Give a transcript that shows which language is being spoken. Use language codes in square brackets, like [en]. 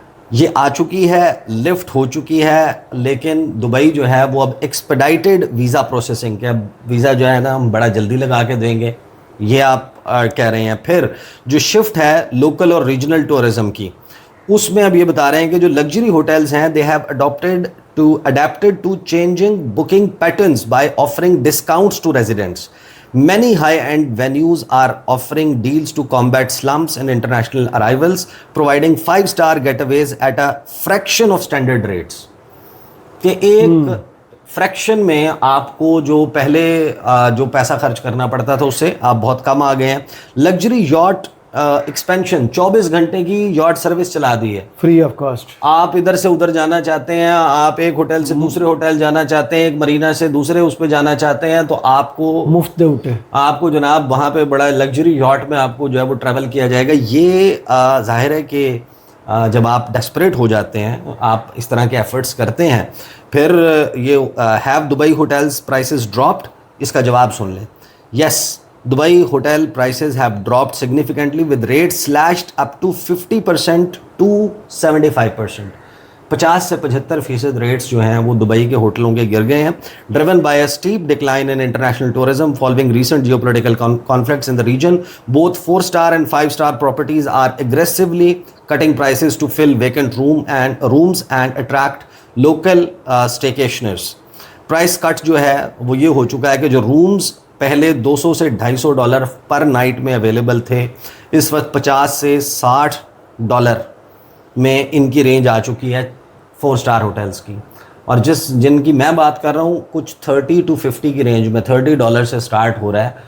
[ur] یہ آ چکی ہے, لفٹ ہو چکی ہے, لیکن دبئی جو ہے وہ اب ایکسپیڈائٹیڈ ویزا پروسیسنگ کے, اب ویزا جو ہے نا ہم بڑا جلدی لگا کے دیں گے, یہ آپ کہہ رہے ہیں. پھر جو شفٹ ہے لوکل اور ریجنل ٹورزم کی, اس میں اب یہ بتا رہے ہیں کہ جو لگژری ہوٹلز ہیں [en] they have adapted to changing booking patterns by offering discounts to residents. Many high-end venues are offering deals to combat slumps and international arrivals, providing 5-star getaways at a fraction of standard rates. [ur] کہ ایک friction میں آپ کو جو پہلے جو پیسہ خرچ کرنا پڑتا تھا اس سے آپ بہت کم آ گئے ہیں. لگژری یاٹ ایکسپینشن, 24 گھنٹے کی یاٹ سروس چلا دی ہے, فری آف کاسٹ. آپ ادھر سے ادھر جانا چاہتے ہیں, آپ ایک ہوٹل سے دوسرے ہوٹل جانا چاہتے ہیں, ایک مرینا سے دوسرے اس پہ جانا چاہتے ہیں, تو آپ کو مفت اٹھے, آپ کو جناب وہاں پہ بڑا لگژری یاٹ میں آپ کو جو ہے وہ ٹریول کیا جائے گا. یہ ظاہر ہے کہ جب آپ ڈیسپریٹ ہو جاتے ہیں, آپ اس طرح کے ایفرٹس کرتے ہیں. پھر یہ [en] have Dubai hotels prices dropped, [ur] اس کا جواب سن لیں. [en] Yes, Dubai hotel prices have dropped significantly with rates slashed up to 50% to 75%. [ur] 50 سے 75% ریٹس جو ہیں وہ دبئی کے ہوٹلوں کے گر گئے ہیں. [en] driven by a steep decline in international tourism following recent geopolitical conflicts in the region, both 4-star and 5-star properties are aggressively cutting prices to fill vacant rooms and attract local staycationers. [ur] Price کٹ جو ہے وہ یہ ہو چکا ہے کہ جو rooms پہلے $200 سے $250 پر نائٹ میں اویلیبل تھے, اس وقت $50 سے $60 میں ان کی رینج آ چکی ہے 4-star ہوٹلز کی. اور جن کی میں بات کر رہا ہوں کچھ 30 to 50 کی رینج میں $30 سے سٹارٹ ہو رہا ہے.